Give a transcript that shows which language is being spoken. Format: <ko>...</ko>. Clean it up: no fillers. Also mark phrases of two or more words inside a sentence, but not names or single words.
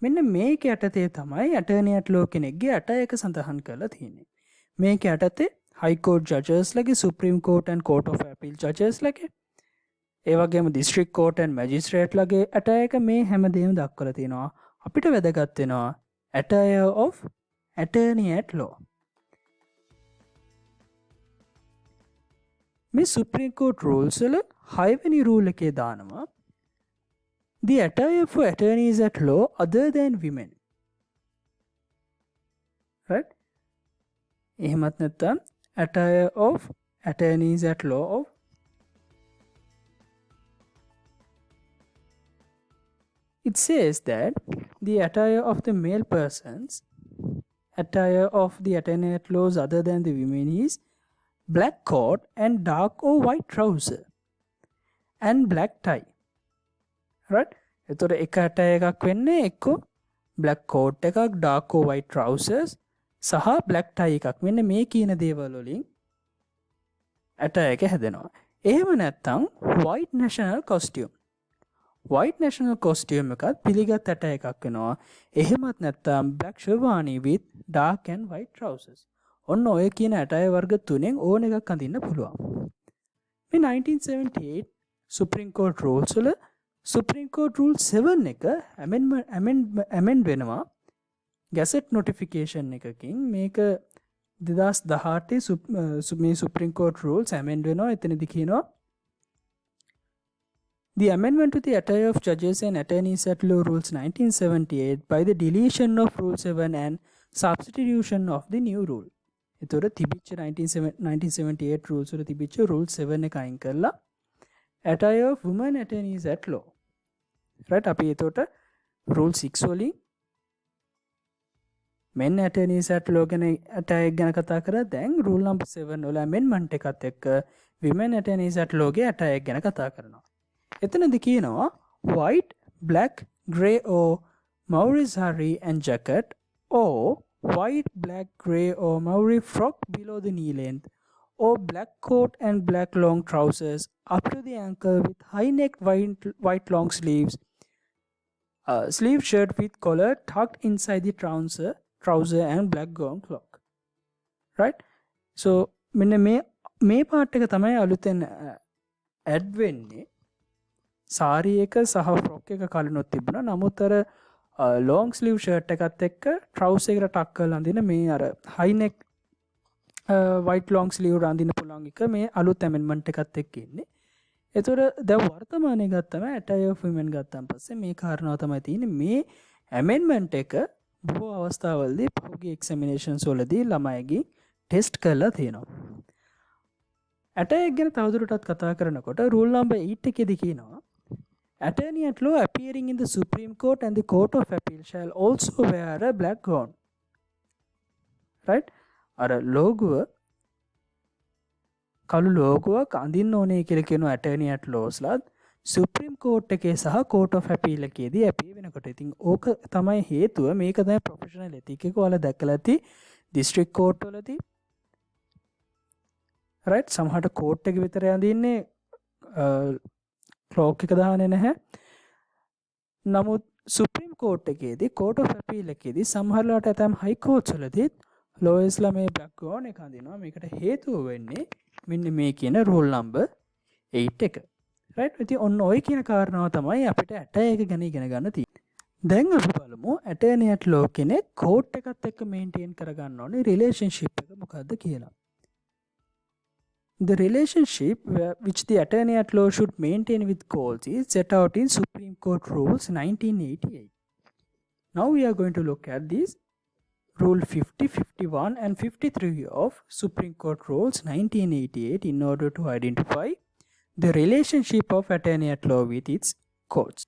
<si>මෙන්න මේක යටතේ තමයි</si> <en>attorney at law</en> <si>කෙනෙක්ගේ 8 සඳහන් කරලා තියෙන්නේ. මේක යටතේ</si> <en>high court</en> <si>ජජස්ලගේ,</si> <en>supreme court and court of appeal</en> <si>ජජස්ලගේ, ඒ වගේම</si> <en>district court</en> <si>ඇන්ඩ් මැජිස්ට්‍රේට්ලගේ 8 මේ හැමදේම දක්වලා තියෙනවා. අපිට වැදගත් වෙනවා</si> <en>attire of attorney at law. මේ supreme court rules</en> <si>වල 6 වෙනි</si> <en>රූල්</en> <si>එකේ දානවා</si> <en>the attire for attorneys at law other than women. Right?</en> <si>එහෙමත් නැත්නම්</si> <en>attire of attorneys at law of it says that the attire of the male persons, attire of the attorney at laws other than the women is black coat and dark or white trouser and black tie. Right?</en> <si>එතකොට එක attire එකක් වෙන්නේ එක්ක</si> <en>black coat</en> <si>එකක්,</si> <en>dark or white trousers සහ black tie එකක්.</en> <si>මෙන්න මේ කියන දේවල් වලින් attire එක හැදෙනවා. එහෙම නැත්නම්</si> <en>white national costume. white national costume</en> <si>එකත් පිළිගත්</si> <en>attire</en> <si>එකක් වෙනවා. එහෙමත් නැත්නම්</si> <en>black sherwani with dark and white trousers.</en> <si>ඔන්න ඔය කියන attire වර්ග තුනෙන් ඕන එකක් අඳින්න පුළුවන්.</si> <en>මේ 1978 Supreme Court rules වල Supreme Court Rule 7 එක amend වෙනවා gazette notification එකකින්.</en> <si>මේක 2018 මේ</si> <en>Supreme Court Rules amend වෙනවා.</en> <si>එතනදි කියනවා</si> <en>the amendment to the attire of judges and attorneys at law rules 1978 by the deletion of rule 7 and substitution of the new rule.</en> <si>එතකොට තිබිච්ච</si> <en>1978 rules</en> <si>වල තිබිච්ච</si> <en>rule 7</en> <si>එක අයින් කරලා</si> <en>attire of women attorneys at law. right?</en> <si>අපි එතකොට rule 6 වලින්</si> <en>men attorneys at law</en> <si>ගැන attire ගැන කතා කරා. දැන්</si> <en>rule number</en> <si>7 වල amendment එකත් එක්ක</si> <en>women attorneys at law</en> <si>ගේ attire ගැන කතා කරනවා. එතනදි කියනවා</si> <en>white, black, grey or Maori sari and jacket or white, black, grey or Maori frock below the knee length or black coat and black long trousers up to the ankle with high neck white long sleeves, sleeve shirt with collar tucked inside the trouser and black gown clock. Right? So</en> <si>මෙන්න මේ part එක තමයි අලුතෙන් add වෙන්නේ. සාරි එක සහ ෆ්‍රොක් එක කලිනුත් තිබුණා. නමුත් අර</si> <en>long sleeve shirt</en> <si>එකත් එක්ක ට්‍රවුසර් එකට ටක් කරලා අඳින මේ අර</si> <en>high neck white long sleeve</en> <si>අඳින්න පුළුවන් එක මේ අලුත් ඇමෙන්ඩ්මන්ට් එකත් එක්ක ඉන්නේ. ඒතර දැන් වර්තමානයේ ගත්තම</si> <en>attire of women</en> <si>ගත්තාන් පස්සේ මේ කාරණාව තමයි තියෙන්නේ. මේ ඇමෙන්ඩ්මන්ට් එක බොහෝ අවස්ථාවලදී පහුගිය එක්සැමිනේෂන්ස් වලදී ළමයිගේ ටෙස්ට් කරලා තියෙනවා.</si> <en>attire</en> <si>ගැන තවදුරටත් කතා කරනකොට</si> <en>rule number 8</en> <si>එකේදී කියනවා</si> <en>attorney at law appearing in the Supreme Court and the Court of Appeal shall also wear a black gown. Right?</en> <si>අර ලෝගුව කළු ලෝගුවක් අඳින්න ඕනේ කියලා කියන</si> <en>attorney at lawsලාත් Supreme Court</en> <si>එකේ සහ</si> <en>Court of Appeal</en> <si>එකේදී appear වෙනකොට. ඉතින් ඕක තමයි හේතුව. මේක තමයි</si> <en>professional ethic</en> <si>එක ඔයාලා දැක්කලා ඇති</si> <en>district court</en> <si>වලදී. right? සමහරට court එක විතර අඳින්නේ ක්ලෝක් එක දාන්නේ නැහැ. නමුත්</si> <en>supreme court</en> <si>එකේදී</si> <en>court of appeal</en> <si>එකේදී සමහරලාට ඇතම්</si> <en>high courts</en> <si>වලදී ලෝයර්ස්ලා මේ</si> <en>black gown</en> <si>එක අඳිනවා. මේකට හේතුව වෙන්නේ මෙන්න මේ කියන</si> <en>rule number</en> <si>8 එක. රයිට්? ඉතින් ඔන්න ඔය කියන කාරණාව තමයි අපිට attire එක ගැන ඉගෙන ගන්න තියෙන්නේ. දැන් අපි බලමු</si> <en>attorney at law</en> <si>කෙනෙක් කෝට් එකත් එක්ක මේන්ටේන් කරගන්න ඕනේ රිලේෂන්ෂිප් එක මොකද්ද කියලා.</si> <en>The relationship which the attorney at law should maintain with courts is set out in Supreme Court Rules 1988. Now we are going to look at these Rule 50, 51 and 53 of Supreme Court Rules 1988 in order to identify the relationship of attorney at law with its courts.</en>